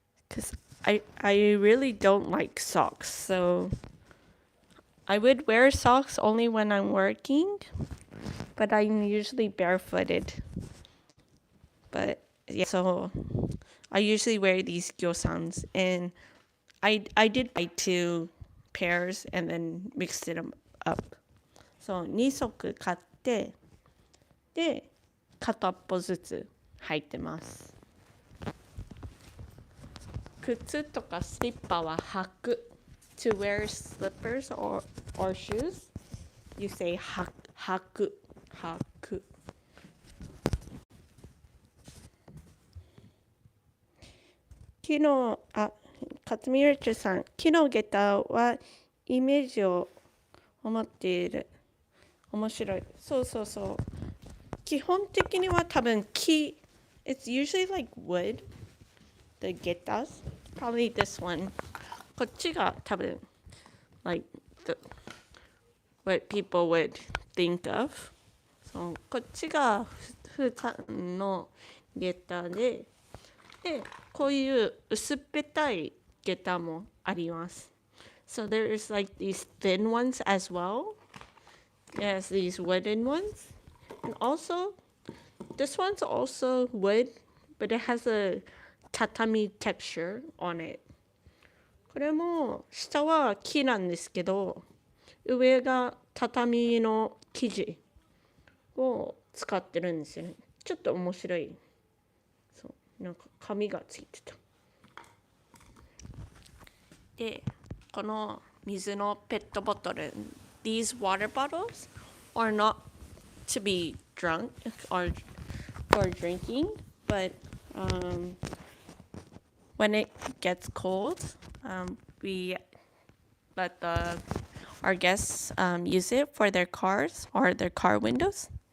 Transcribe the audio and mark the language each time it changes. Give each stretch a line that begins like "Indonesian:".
English: Cause I really don't like socks, so I would wear socks only when I'm working, but I'm usually barefooted. But yeah, so I usually wear these gyosans, and I did buy 2 pairs and then mixed them up.
Japanese: So 2足買って、で片っぽずつ履いてます。靴とかスリッパは履く。
English: To wear slippers or shoes, you say 履く。履く。
Japanese: 昨日、勝見るちさん、木の下駄はイメージを持っている。面白い。そう。基本的には多分木。
English: It's usually like wood, the getas. Probably this one.
Japanese: こっちが多分
English: like what people would think of.
Japanese: そうこっちが普段の下駄で、こういう薄っぺたい下駄もあります。
English: So there's like these thin ones as well. Yes, these wooden ones. And also This one's also wood, but it has a tatami texture on it.
Japanese: これも下は木なんですけど、上が畳の生地を使ってるんですよね。ちょっと面白い。そう、なんか紙がついてた。で、この水のペットボトル、
English: these water bottles are not to be drunk or for drinking, but when it gets cold, we let our guests use it for their cars or their car windows.